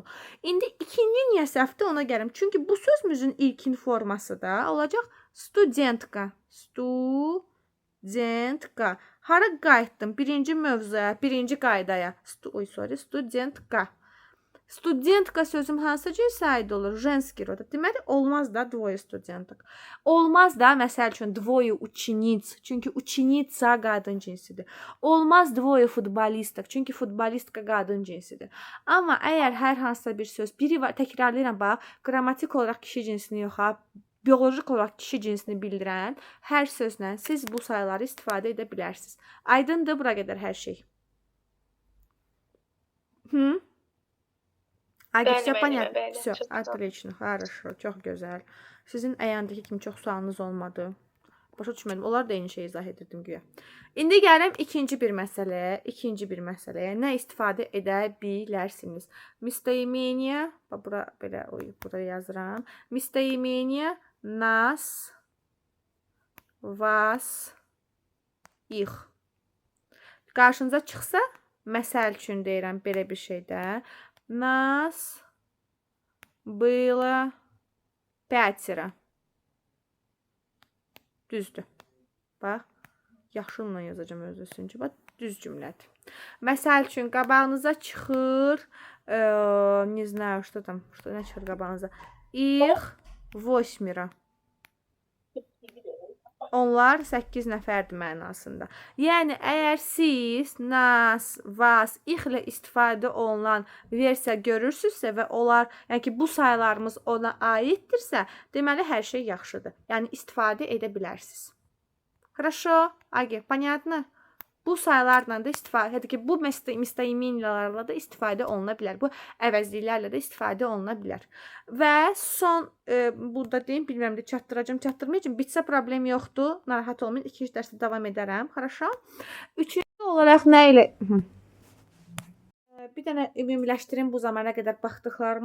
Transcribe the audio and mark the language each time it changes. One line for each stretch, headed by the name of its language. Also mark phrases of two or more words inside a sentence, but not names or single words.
Azerbaijani: İndi ikinci niyə səhvdir, ona gəlim. Çünki bu sözümüzün ilkin forması da olacaq studentka. Studentka. Hara qayıtdım? Birinci mövzuya, birinci qaydaya. Studentka. Studentka sözüm hansı cinsə aid olur?
Russian: Женский род.
Azerbaijani: Deməli, olmaz da
Russian: двое студенток.
Azerbaijani: Olmaz da, məsəl üçün,
Russian: двое учениц.
Azerbaijani: Çünki ученица qadın cinsidir. Olmaz
Russian: двое футболисток.
Azerbaijani: Çünki futbolistka qadın cinsidir. Amma əgər hər hansısa bir söz, biri var, təkrarlayıram, bax, qrammatik olaraq kişi cinsini yox, bioloji olaraq kişi cinsini bildirən hər sözlə siz bu sayıları istifadə edə bilərsiniz. Aydındır bura qədər hər şey.
Russian: Все понятно. Все, отлично, хорошо,
Azerbaijani: çox gözəl. Sizin əyandakı kimi çox sualınız olmadı. Başa düşmədim. Onlar da eyni şeyi izah edirdim güya. İndi gələm ikinci bir məsələyə. Nə istifadə edə bilərsiniz? Местоимение, bura belə burada yazıram.
Russian: Местоимение нас, вас, их.
Azerbaijani: Qarşınıza çıxsa, məsəl üçün deyirəm belə bir şeydə.
Russian: Нас было 5.
Azerbaijani: Düzdür. Bax, yaşılla yazacağım öz üçün. Bax, düz cümlədir. Məsəl üçün, qabağınıza çıxır,
Russian: не знаю, что там, что
Azerbaijani: nə çıxır qabağınıza?
Russian: Их 8.
Azerbaijani: Onlar 8 nəfərdir mənasında. Yəni əgər siz
Russian: нас, вас,
Azerbaijani: ixlə istifadə olunan versiya görürsünüzsə və onlar, yəni ki, bu saylarımız ona aiddirsə, deməli hər şey yaxşıdır. Yəni istifadə edə bilərsiniz.
Russian: Хорошо? Agi, понятно?
Azerbaijani: Bu saylarla da istifadə, ki, bu müstəiminlərlə də istifadə oluna bilər. Bu əvəzliklərlə də istifadə oluna bilər. Və son burada deyim, bilmirəm də çatdırmayacağım. Bitsə problem yoxdur. Narahat olmayın. 2-3 dərsdə davam edərəm. Хорошо? Üçüncü olaraq nə ilə bir dənə ümumiləşdirim bu zamana qədər baxdıqlarımı.